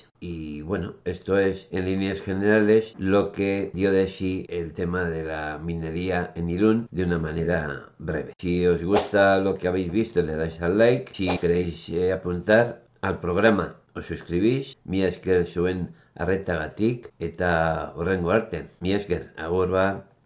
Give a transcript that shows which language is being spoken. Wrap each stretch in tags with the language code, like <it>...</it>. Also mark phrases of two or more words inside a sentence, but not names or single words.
<es>Y bueno, esto es en líneas generales lo que dio de sí el tema de la minería en Irún de una manera breve. Si os gusta lo que habéis visto, le dais al like. Si queréis apuntar al programa, os suscribís.</es> <eu>Mi esker zuen arretagatik eta horrengo arte. Mi esker, agur ba.</eu>